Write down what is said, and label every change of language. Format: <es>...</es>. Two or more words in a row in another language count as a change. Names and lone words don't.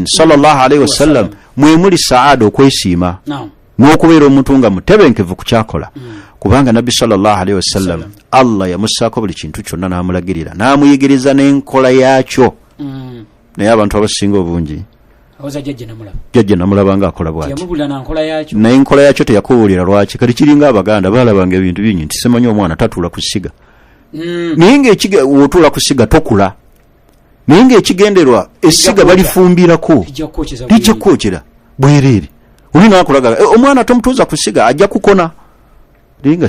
<ar>صلى الله عليه وسلم</ar> <lg>mwe muli saada okwesiima n'okubeera omuntu nga mutebenkevu ku kyakola kubanga nabbi</lg> <ar>صلى الله عليه وسلم</ar> <lg>Allah yamusaako buli kintu kyonna n'amulagirira n'amuyigiriza n'enkola yaakyo naye abantu abasinga obungi jjajja namulaba ng'akola bw'ati naye enkola yaakyo teyakubuulira lwaki kati kiringa abaganda baalabanga ebintu bingi nti simanyi omwana tatuula ku ssiga naye ng'otuula ku ssiga tokula naye ng'ekigenderwa essiga balifumbirako lijja kwokera bwereere oli naakulaga omwana tomutuuza ku ssiga ajja kukona linga</lg>